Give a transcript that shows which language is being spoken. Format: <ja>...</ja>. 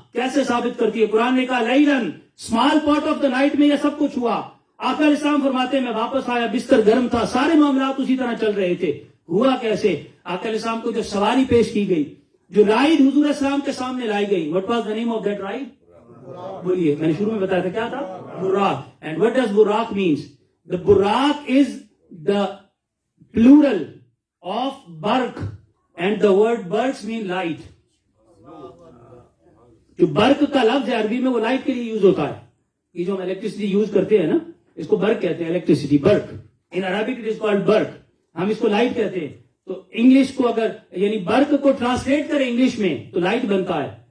<ur>کیسے ثابت کرتی ہے؟ قرآن نے کہا لیلن,</ur> <en>small part of the night</en> <ur>میں یہ سب کچھ ہوا. آقا علیہ السلام فرماتے ہیں میں واپس آیا, بستر گرم تھا, سارے معاملات اسی طرح چل رہے تھے. ہوا کیسے؟ آقا علیہ السلام کو جو سواری پیش کی گئی, جو رائڈ حضور علیہ السلام کے سامنے لائی گئی,</ur> <en>what was the name of that ride؟</en> <ur>بولیے, میں نے شروع میں بتایا تھا کیا تھا؟ Buraq.</ur> <en>And what does Buraq means? The Buraq is the plural of برق and the word برق mean light.</en> <ur>جو برق کا لفظ ہے عربی میں وہ لائٹ کے لیے یوز ہوتا ہے. یہ جو ہم الیکٹریسٹی یوز کرتے ہیں نا, اس کو برق کہتے ہیں, electricity, Barq.</ur> <en>in Arabic it is called برق,</en> <ur>ہم اس کو لائٹ کہتے ہیں. تو انگلش کو اگر یعنی برق کو ٹرانسلیٹ کریں انگلش میں تو لائٹ بنتا ہے.</ur>